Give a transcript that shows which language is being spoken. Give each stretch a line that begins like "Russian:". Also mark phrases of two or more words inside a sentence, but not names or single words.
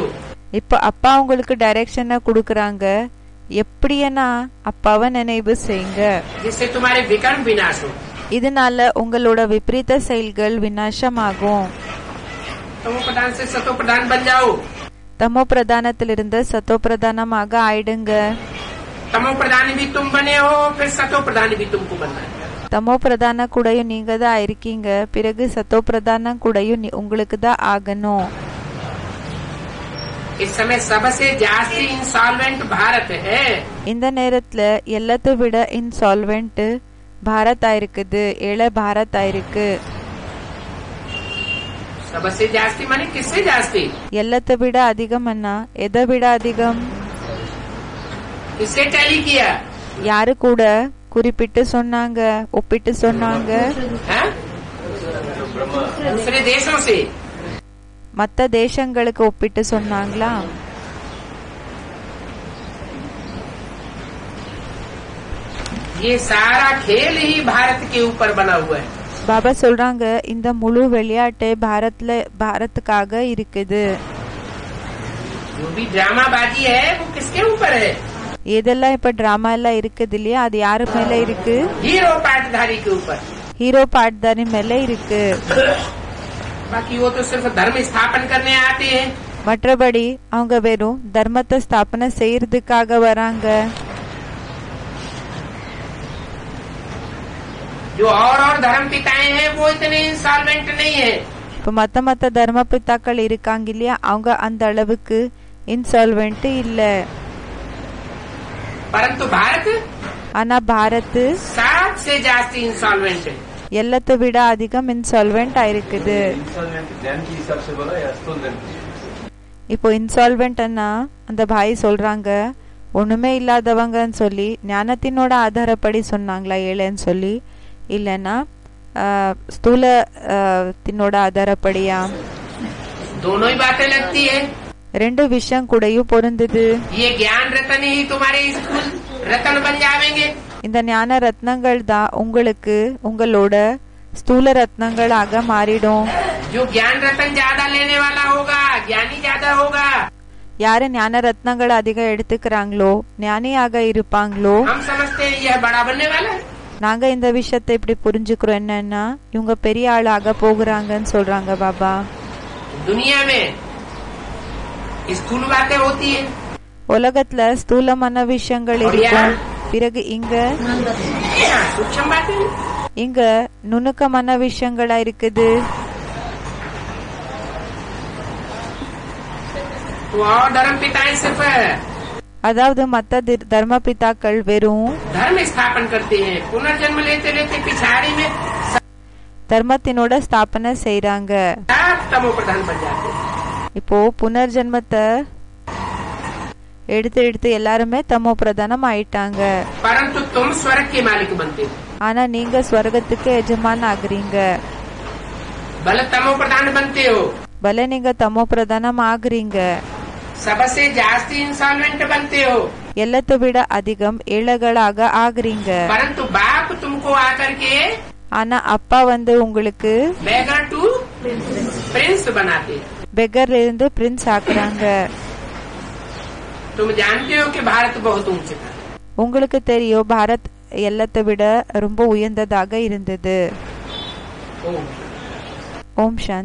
Tamil: இப்ப அப்பா உங்களுக்கு டைரக்ஷனை கொடுக்கறாங்க, எப்படியனா அப்பாவை நினைவு செய்யுங்க,
Hindi: जिससे तुम्हारे विकर्म विनाश हो।
Tamil: இதனால உங்களோட விபரீத செயல்கள் விநாசமாகும்.
Hindi: तमो प्रधान से सतो प्रधान बन जाओ.
Tamil: தமோ பிரதானத்திலிருந்து சத்தோ பிரதானமாக ஆயிடுங்க.
Hindi: तमो प्रधान भी तुम बने हो, फिर सतो प्रधान भी तुमको बनना है.
Tamil: தமோ பிரதான கூடயும் நீங்க தான் இருக்கீங்க, பிறகு சத்தோ பிரதான கூடயும் உங்களுக்கு தான் ஆகணும்.
Hindi: इस समय सबसे जास्ती इंसॉल्वेंट भारत है.
Tamil: இந்த நேரத்துல எல்லாத்தை விட இன்சால்வெண்ட் பாரத் ஆயிருக்குது, ஏழை பாரத் ஆயிருக்கு.
Hindi: सबसे जास्ती माने किससे जास्ती?
Tamil: எல்லாத்தை விட அதிகம்னா எதை விட அதிகம்?
Hindi: किससे टैली किया?
Tamil: யாரு கூட குறிப்பிட்டு சொன்னாங்க, ஒப்பிட்டு சொன்னாங்க?
Hindi: दूसरे देशों से.
Tamil: மத்த தேசங்களுக்கு ஒப்பிட்டு சொன்னாங்களா?
Hindi: ये सारा खेल ही भारत के ऊपर बना हुआ है.
Tamil: பாபா சொல்றாங்க இந்த முழு விளையாட்டு பாரத்துக்காக இருக்குது.
Hindi: जो भी ड्रामाबाजी है वो किसके ऊपर है?
Tamil: இதெல்லாம் இப்ப டிராமா எல்லாம் இருக்குது இல்லையா, அது யாரு மேல இருக்கு?
Hindi: हीरो पाटधारी के ऊपर.
Tamil: ஹீரோ பாட்தாரி மேல இருக்கு.
Hindi: बाकी वो तो सिर्फ धर्म स्थापन करने आते हैं.
Tamil: மற்றபடி அவங்க வெறும் தர்மத்தை ஸ்தாபனை செய்யறதுக்காக வராங்க.
Hindi: जो और धर्म पिताएं हैं वो इतने इंसॉल्वेंट नहीं है.
Tamil: இப்ப மத்த தர்ம பிதாக்கள் இருக்காங்க இல்லையா, அவங்க அந்த அளவுக்கு இன்சால்வெண்ட் இல்ல.
Hindi: परंतु भारत
Tamil: ஆனா பாரத்
Hindi: 7 से जास्ती इंसॉल्वेंट है.
Tamil: எல்லாத்தை விட அதிகம் இன்சால்வெண்ட் ஆயிருக்குது. இப்போ இன்சால்வெண்ட்னா அந்த பாய் சொல்றாங்க ஒண்ணுமே இல்லாதவங்கன்னு சொல்லி ஞானத்தினோட ஆதாரப்படி சொன்னாங்களா ஏழைன்னு சொல்லி, இல்லன்னா ஸ்தூலத்தினோட ஆதாரப்படியா?
Hindi: दोनों ही बातें लगती है.
Tamil: ரெண்டு விஷயம் கூடயும் பொருந்தது.
Hindi: ये ज्ञान रत्न ही तुम्हारे स्कूल रत्न बन जाएंगे.
Tamil: இந்த ஞான ரத்னங்கள் தான் உங்களுக்கு உங்களோட ஸ்தூல ரத்னங்களாக மாறிடும்.
Hindi: जो ज्ञान रत्न ज्यादा लेने वाला होगा ज्ञानी ज्यादा होगा.
Tamil: யாரு ஞான ரத்னங்கள் அதிகம் எடுத்துக்கிறாங்களோ ஞானியாக இருப்பாங்களோ.
Hindi: हम समझते हैं यह बड़ा बनने वाला है.
Tamil: நாங்க இந்த விஷயத்தை இப்படி புரிஞ்சுக்கிறோம், என்னன்னா இவங்க பெரிய ஆளாக போகிறாங்கன்னு சொல்றாங்க பாபா.
Hindi: दुनिया में स्थूल बातें होती है.
Tamil: உலகத்துல ஸ்தூலமான விஷயங்கள் இருக்கும், பிறகு இங்க
Hindi: सूक्ष्म बातें.
Tamil: இங்க நுணுக்கமான விஷயங்களா இருக்குது.
Hindi: तो और धर्म पिताएं सिर्फ
Tamil: அதாவது மத்த தர்ம பிதாக்கள் வெறும்
Hindi: धर्म स्थापन करते हैं. पुनर्जन्म लेते लेते पिछाड़ी में
Tamil: தர்மத்தினோட ஸ்தாபனை செய்யறாங்க.
Hindi: तमो प्रधान बन जाते हैं.
Tamil: இப்போ புனர்ஜென்மத்தை எடுத்து எல்லாருமே தமோ பிரதானம் ஆயிட்டாங்க.
Hindi: परंतु तुम स्वर्ग के मालिक बनते हो.
Tamil: ஆனா நீங்க ஸ்வர்கத்துக்கு எஜமான் ஆகுறீங்க.
Hindi: भले तमो प्रधान बनते हो.
Tamil: பல நீங்க தமோ பிரதானம் ஆகுறீங்க.
Hindi: सबसे जास्ती इंसॉल्वेंट बनते हो.
Tamil: எல்லாத்தை விட அதிகம் ஏழைகளாக ஆகுறீங்க.
Hindi: परंतु बाप तुमको आकर के
Tamil: ஆனா அப்பா உங்களுக்கு
English: beggar to prince बनाते.
Tamil: பெகர்ல இருந்து பிரின்ஸ் ஆக்குறாங்க.
Hindi: तुम जानते हो कि भारत बहुत ऊंचे था.
Tamil: உங்களுக்கு தெரியும் பாரத் எல்லாத்தை விட ரொம்ப உயர்ந்ததாக இருந்தது. ஓம் சாந்தி.